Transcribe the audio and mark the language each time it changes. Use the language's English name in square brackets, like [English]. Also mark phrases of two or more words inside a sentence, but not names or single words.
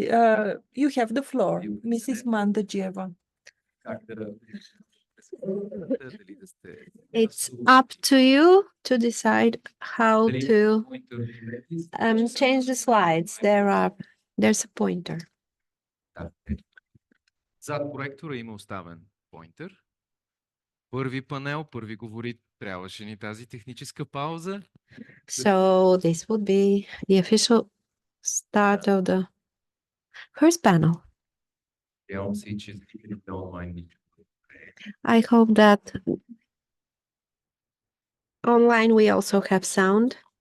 [English] You have the floor, Mrs. Mandagieva. It's up to you to decide how to change the slides. There's a pointer. [Bulgarian] Зад проектора има оставен поинтер. Първи панел, първи говори, трябваше ни тази техническа пауза. [English] So this would be the official start of the first panel. I hope that online we also have sound.